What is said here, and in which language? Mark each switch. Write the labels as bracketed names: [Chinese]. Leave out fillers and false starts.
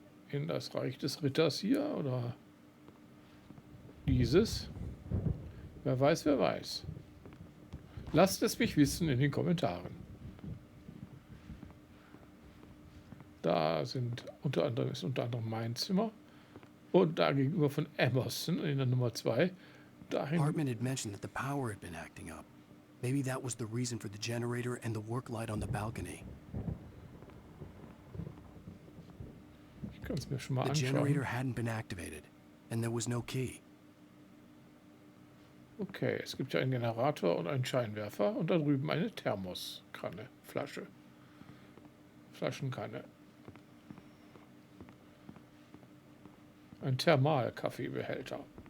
[German] In das Reich des Ritters hier oder dieses. Wer weiß, wer weiß. Lasst es mich wissen in den Kommentaren. Da ist unter anderem mein Zimmer. Und da gegenüber von Emerson in der Nummer 2. [English] Hartman had mentioned that the power had been acting up. Maybe that was the reason for the generator and the work light on the balcony. [German] Ich kann es mir schon mal anschauen. The anschauen. [English] generator hadn't been activated, and there was no key. [German] Okay, es gibt ja einen Generator und einen Scheinwerfer und da drüben eine Thermoskanne, Flaschenkanne. Ein Thermalkaffeebehälter.